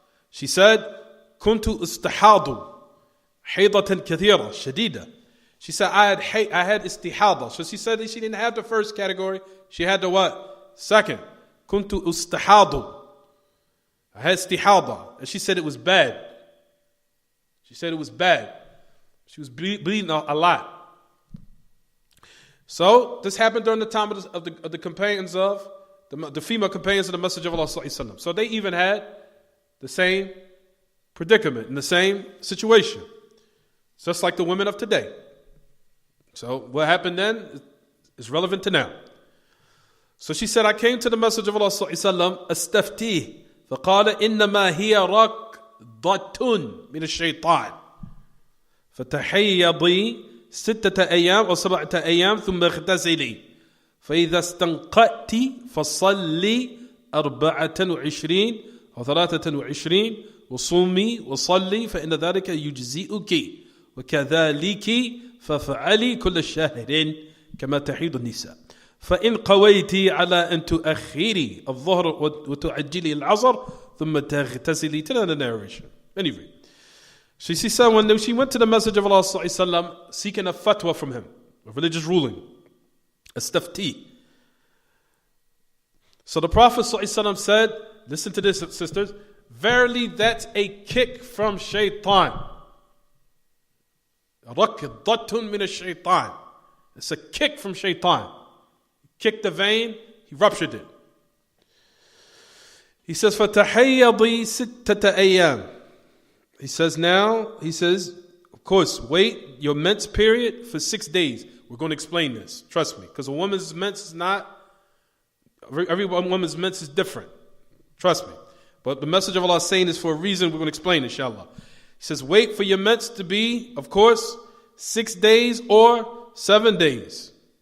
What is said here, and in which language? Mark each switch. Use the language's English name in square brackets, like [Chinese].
[English] She said, [Arabic] كنت استحاض حيضة كثيرة شديدة. [English] She said, I had istihada. So she said that she didn't have the first category. She had the what? Second. [Arabic] كنت استحاض. [English] I had istihada. And she said it was bad. She said it was bad. She was bleeding a lot. So this happened during the time of the companions of the female companions of the Messenger of Allah sallallahu alaihi wasallam. So they even had the same predicament in the same situation, just like the women of today. So what happened then is relevant to now. So she said, I came to the Messenger of Allah sallallahu alaihi wasallam, [Arabic] استفتيه فقال إنما هي ركضة من الشيطان فتحيضي 6 أيام أو 7 أيام ثم اغتسلي فإذا استنقأت فصلي 24 أو 23 وصومي وصلي فإن ذلك يجزئك وكذلك فافعلي كل شهر كما تحيض النساء فإن قويت على أن تؤخري الظهر وتعجلي العصر ثم تغتسلي. [English] Till the narration. Anyway, she said when she went to the Messenger of Allah sallallahu alaihi wasallam seeking a fatwa from him, a religious ruling, a stafti. So the Prophet sallallahu alaihi wasallam said, listen to this, sisters, verily that's a kick from shaitan. [Arabic] Rakdatun min ash-shaytan. [English] It's a kick from shaitan. He kicked the vein, he ruptured it. He says, [Arabic] فَتَحَيَّضِي سِتَّةَ أَيَّامٍ. [English] He says, of course, wait your mense period for 6 days. We're going to explain this. Trust me. Because a woman's mense is not, every woman's mense is different. Trust me. But the message of Allah is saying this for a reason. We're going to explain, inshallah. He says, wait for your mense to be, of course, 6 days or 7 days.